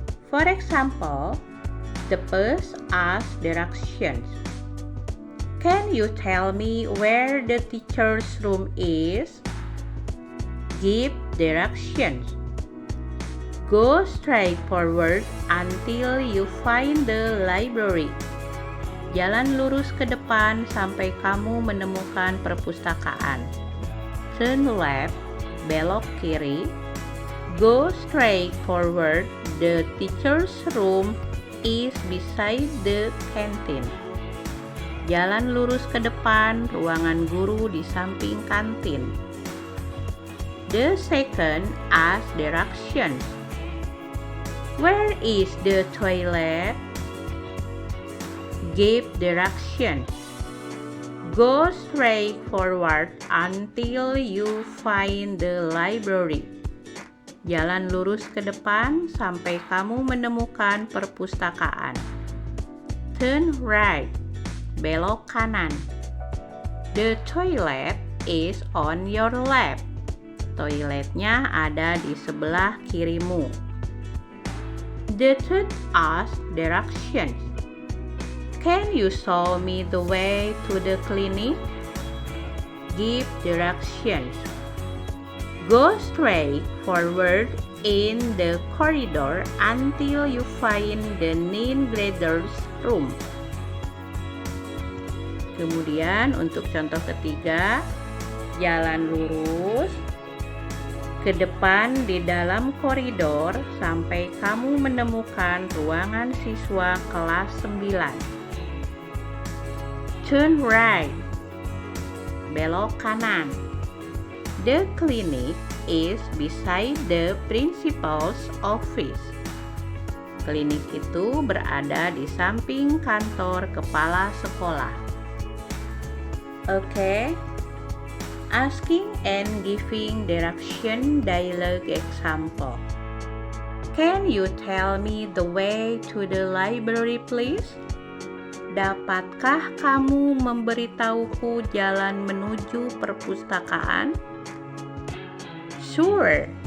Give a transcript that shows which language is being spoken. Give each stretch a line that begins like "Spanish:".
English: For example, the first asks directions. Can you tell me where the teacher's room is? Give directions. Go straight forward until you find the library.
Indonesian: Jalan lurus ke depan sampai kamu menemukan perpustakaan.
English: Turn left,
Indonesian: belok kiri.
English: Go straight forward, the teacher's room is beside the canteen.
Indonesian: Jalan lurus ke depan, ruangan guru di samping kantin.
English: The second asks directions. Where is the toilet? Give directions. Go straight forward until you find the library.
Indonesian: Jalan lurus ke depan sampai kamu menemukan perpustakaan.
English: Turn right,
Indonesian: belok kanan.
English: The toilet is on your left.
Indonesian: Toiletnya ada di sebelah kirimu.
English: The third asks directions. Can you show me the way to the clinic? Give directions. Go straight forward in the corridor until you find the ninth grader's room.
Indonesian: Kemudian untuk contoh ketiga, jalan lurus ke depan di dalam koridor sampai kamu menemukan ruangan siswa kelas 9.
English: Turn right,
Indonesian: belok kanan.
English: The clinic is beside the principal's office.
Indonesian: Klinik itu berada di samping kantor kepala sekolah.
English: Okay. Asking and giving direction dialogue example. Can you tell me the way to the library, please?
Indonesian: Dapatkah kamu memberitahuku jalan menuju perpustakaan?
English: Sure.